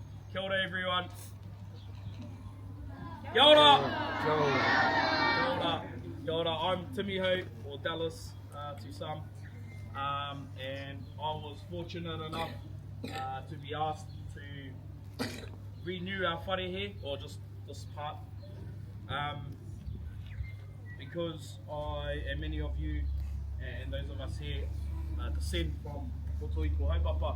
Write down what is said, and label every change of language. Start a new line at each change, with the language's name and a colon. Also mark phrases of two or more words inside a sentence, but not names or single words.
Māori: Kia ora everyone. Kia ora. Kia ora. Kia ora. Kia ora.
English: I'm Timiho, or Dallas to some. And I was fortunate enough to be asked to renew our whare here, or just this part. Because I and many of you and those of us here descend from Rotohiko Haupapa.